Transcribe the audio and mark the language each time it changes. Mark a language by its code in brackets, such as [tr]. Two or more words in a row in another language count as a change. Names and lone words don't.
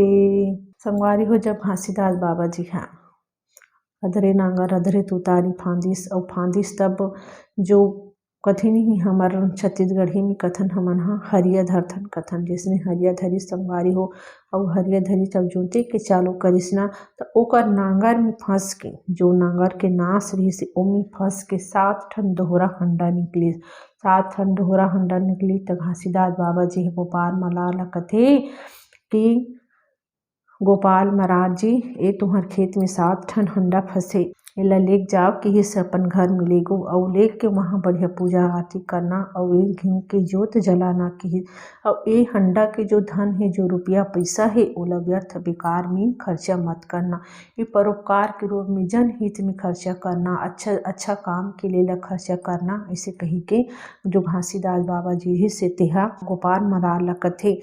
[hne] संगवारी हो जब घासीदास बाबा जी हाँ अधरे नांगर अधरे तुतारी फांदिस और फांदिस तब जो कथी नहीं हमार छत्तीसगढ़ी में कथन हमन हा हरिया धरथन कथन जिसने हरिया धरी संगवारी हो और हरिया धरी तब जोते के चालू करिस ना तो ओकर नांगर में फंस के जो नांगर के नास रही से ओमे फंस के 7 ठन दोहरा हंडा निकली। 7 ठन दोहरा हंडा निकली तो घासीदास बाबा जी गोपाल मरार ल कथे कि गोपाल मरार जी ए तुहर खेत में 7 ठन हंडा फंसे एला लेक जाओ कि ये अपन घर में ले गो और लेक के वहाँ बढ़िया पूजा आरती करना और ये घिउ के जोत जलाना कि और ये हंडा के जो धन है जो रुपया पैसा है ओला व्यर्थ बेकार में खर्चा मत करना। ये परोपकार के रूप में जनहित में खर्चा करना अच्छा काम के लिए खर्चा करना ऐसे कही के जो घासीदास बाबा जी से तेहा गोपाल मरार ल कथे।